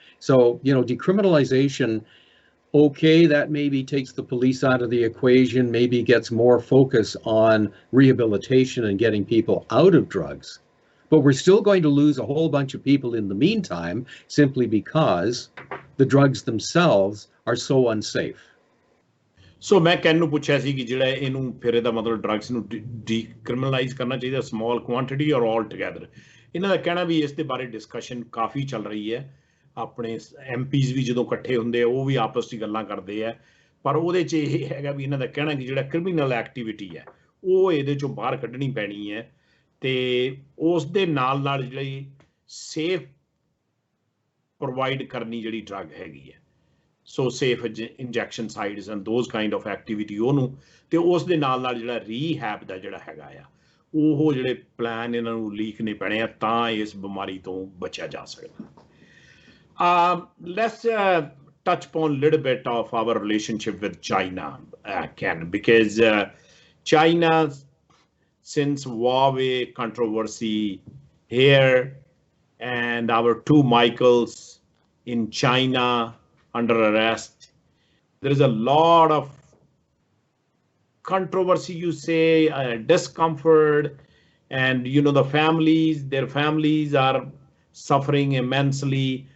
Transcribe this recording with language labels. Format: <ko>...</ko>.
<en>So, you know, decriminalization, okay, that maybe takes the police out of the equation, maybe gets more focus on rehabilitation and getting people out of drugs. But we're still going to lose a whole bunch of people in the meantime, simply because the drugs themselves are so unsafe.</en> <pa>ਸੋ ਮੈਂ ਕਹਿਣ ਨੂੰ ਪੁੱਛਿਆ ਸੀ ਕਿ ਜਿਹੜਾ ਇਹਨੂੰ ਫਿਰ ਇਹਦਾ ਮਤਲਬ ਡਰੱਗਸ ਨੂੰ ਡੀਕ੍ਰਿਮੀਨਲਾਈਜ਼ ਕਰਨਾ ਚਾਹੀਦਾ,</pa> <en>Small quantity or altogether.</en> <pa>ਇਹਨਾਂ ਦਾ ਕਹਿਣਾ ਵੀ ਇਸ ਦੇ ਬਾਰੇ ਡਿਸਕਸ਼ਨ ਕਾਫੀ ਚੱਲ ਰਹੀ ਹੈ। ਆਪਣੇ MPs ਵੀ ਜਦੋਂ ਇਕੱਠੇ ਹੁੰਦੇ ਆ ਉਹ ਵੀ ਆਪਸ 'ਚ ਗੱਲਾਂ ਕਰਦੇ ਆ, ਪਰ ਉਹਦੇ 'ਚ ਇਹ ਹੈਗਾ ਵੀ ਇਹਨਾਂ ਦਾ ਕਹਿਣਾ ਕਿ ਜਿਹੜਾ ਕ੍ਰਿਮੀਨਲ ਐਕਟੀਵਿਟੀ ਹੈ ਉਹ ਇਹਦੇ 'ਚੋਂ ਬਾਹਰ ਕੱਢਣੀ ਪੈਣੀ ਹੈ, ਤੇ ਉਸ ਦੇ ਨਾਲ ਨਾਲ ਜਿਹੜੀ ਸੇਫ ਪ੍ਰੋਵਾਈਡ ਕਰਨੀ ਜਿਹੜੀ ਡਰੱਗ ਹੈਗੀ ਹੈ, ਸੋ</pa> <en>safe injection sites and those kind of activity</en> <pa>ਉਹਨੂੰ, ਤੇ ਉਸ ਦੇ ਨਾਲ ਨਾਲ ਜਿਹੜਾ ਰੀਹੈਬ ਦਾ ਜਿਹੜਾ ਹੈਗਾ ਆ ਉਹ ਜਿਹੜੇ ਪਲਾਨ ਇਹਨਾਂ ਨੂੰ ਲੀਕਣੇ ਪੈਣੇ ਆ ਤਾਂ ਇਸ ਬਿਮਾਰੀ ਤੋਂ ਬਚਿਆ ਜਾ ਸਕਦਾ। Let's</pa> <en>touch upon a little bit of our relationship with China, Ken, because China, since Huawei controversy here and our two Michaels in China under arrest, there is a lot of controversy, you say, discomfort, and the families, their families are suffering immensely.</en>